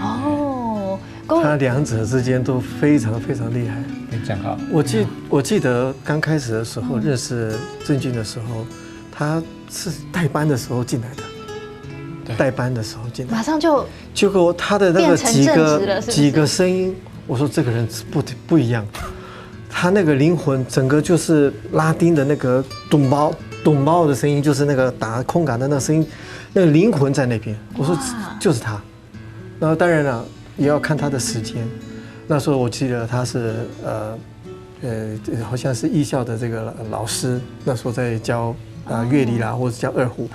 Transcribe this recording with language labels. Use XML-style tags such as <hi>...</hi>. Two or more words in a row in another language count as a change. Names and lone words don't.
<zh>哦，他兩者之間都非常非常厲害，非常好。我記得剛開始的時候認識鄭鈞的時候，他是帶班的時候進來的，帶班的時候進來，馬上就結果他的那個幾個聲音我说这个人不一样，他那个灵魂整个就是拉丁的那个咚包的声音，就是那个打空感的那个声音，那个灵魂在那边。我说就是他。然后当然了，也要看他的时间。那时候我记得他是好像是艺校的这个老师，那时候在教乐理啦，或者教二胡。</zh>